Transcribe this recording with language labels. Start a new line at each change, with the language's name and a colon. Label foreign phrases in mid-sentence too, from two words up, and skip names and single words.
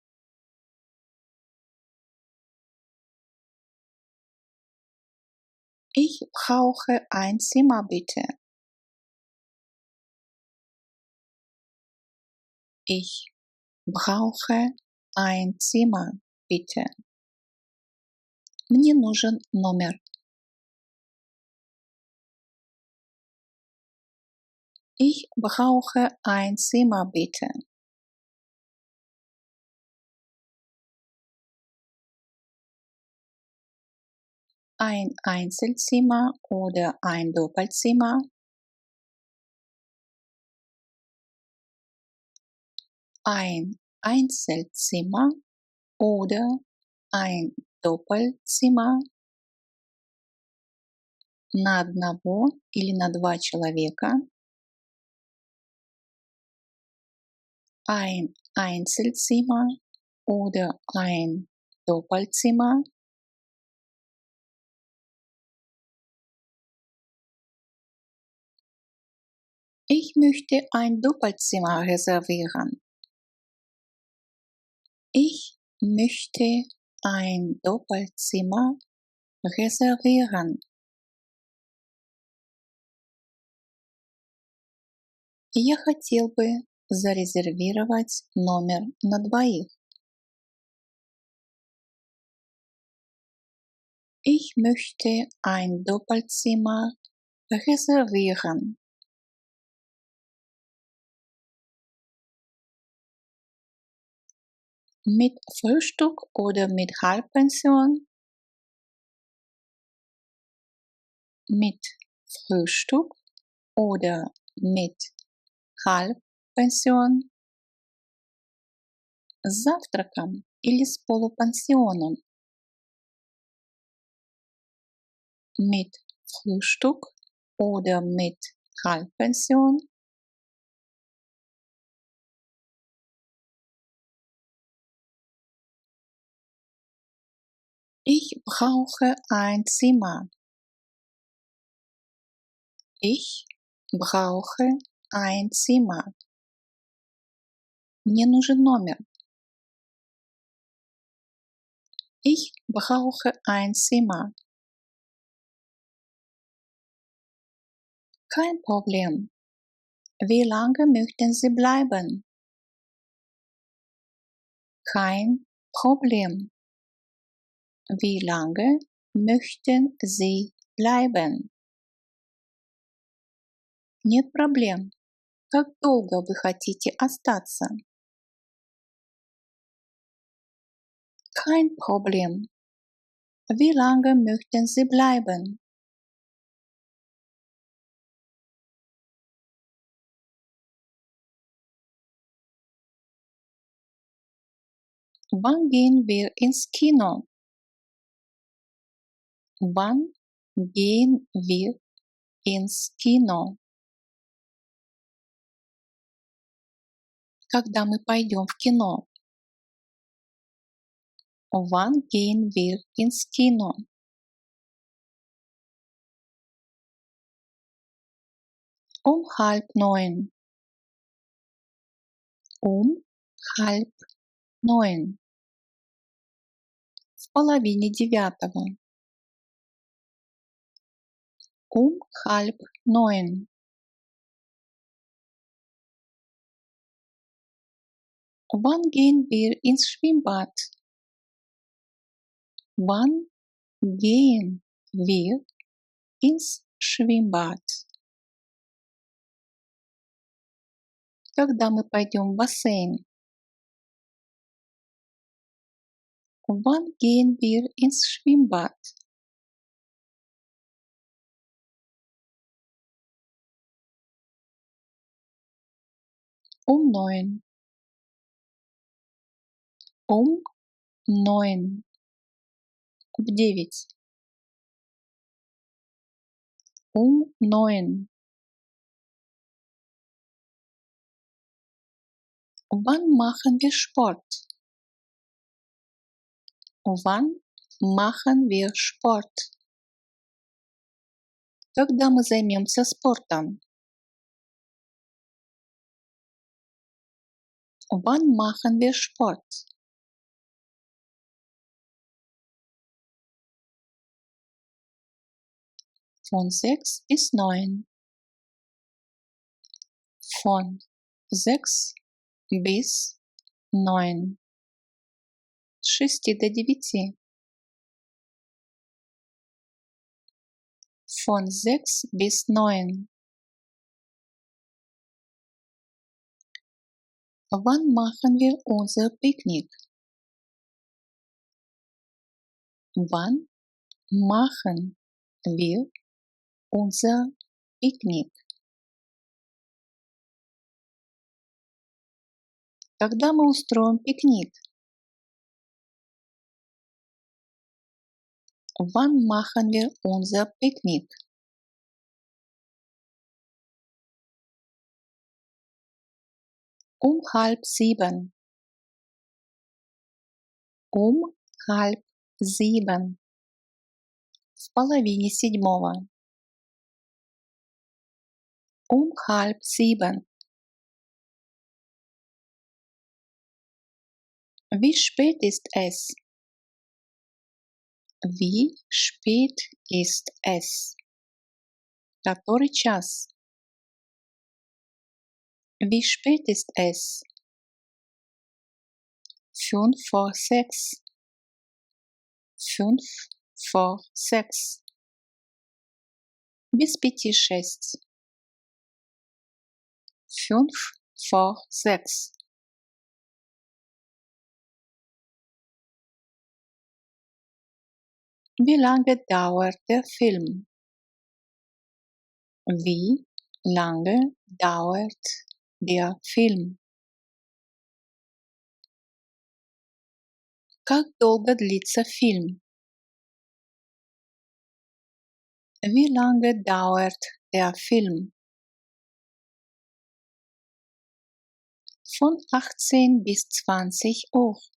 German: Ich brauche ein Zimmer bitte. Ich brauche ein Zimmer bitte.
Russian: Мне нужен номер.
German: Ich brauche ein Zimmer bitte. Ein Einzelzimmer oder ein Doppelzimmer. Ein Einzelzimmer oder ein Doppelzimmer
Russian: на одного или на два человека.
German: Ein Einzelzimmer oder ein Doppelzimmer. Ich möchte ein Doppelzimmer reservieren. Ich möchte ein Doppelzimmer reservieren.
Russian: Я хотел бы зарезервировать номер на двоих.
German: Ich möchte ein Doppelzimmer reservieren. Mit Frühstück oder mit Halbpension? Mit Frühstück oder mit Halbpension?
Russian: С завтраком или с полупансионом?
German: Mit Frühstück oder mit Halbpension? Ich brauche ein Zimmer. Ich brauche ein Zimmer.
Russian: Мне нужен номер.
German: Ich brauche ein Zimmer. Kein Problem. Wie lange möchten Sie bleiben? Kein Problem. Wie lange möchten Sie bleiben?
Russian: Нет проблем. Как долго вы хотите остаться?
German: Kein Problem. Wie lange möchten Sie bleiben? Wann gehen wir ins Kino? Wann gehen wir ins Kino?
Russian: Когда мы пойдем в кино?
German: Wann gehen wir ins Kino? Um 8:30. Um 8:30.
Russian: В половине девятого.
German: Um 8:30. Wann gehen wir ins Schwimmbad? Wann gehen wir ins Schwimmbad?
Russian: Когда мы пойдем в бассейн?
German: Wann gehen wir ins Schwimmbad? Um 9. Um 9.
Russian: В 9. Um 9.
German: Wann machen wir Sport? Wann machen wir Sport?
Russian: Когда мы займемся спортом?
German: Wann machen wir Sport? Von 6 bis 9. Von 6 bis 9.
Russian: С 6 до 9.
German: Von 6 bis 9. Wann machen wir unser Picknick? Wann machen wir unser Picknick?
Russian: Когда мы устроим пикник?
German: Wann machen wir unser Picknick? Um 6:30. Um 6:30.
Russian: В половине седьмого.
German: Um 6:30. Wie spät ist es? Wie spät ist es?
Russian: Который час?
German: Wie spät ist es? 5 vor 6. 5 vor 6.
Russian: Без 5:06. 5 vor 6.
German: Wie lange dauert der Film? Wie lange dauert der Film?
Russian: Как долго длится фильм?
German: Wie lange dauert der Film? Von 18 bis 20 Uhr.